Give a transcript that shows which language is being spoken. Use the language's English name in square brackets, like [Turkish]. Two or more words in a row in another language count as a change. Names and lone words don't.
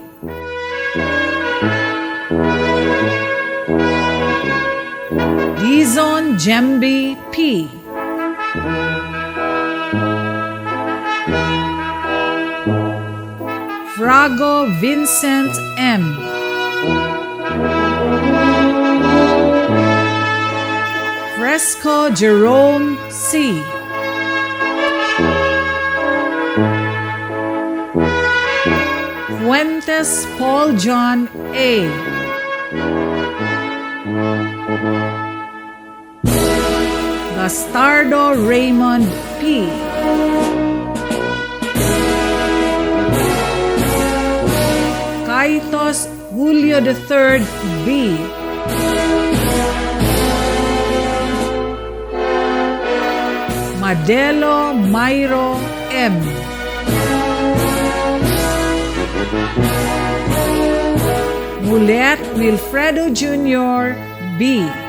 [Bikol] Dizon Jembi P. Frago Vincent M. Fresco Jerome C. Fuentes Paul John A. Bastardo Raymond P. Kaitos Julio III B. Madelo Mayro M. Mulet Wilfredo Jr. B.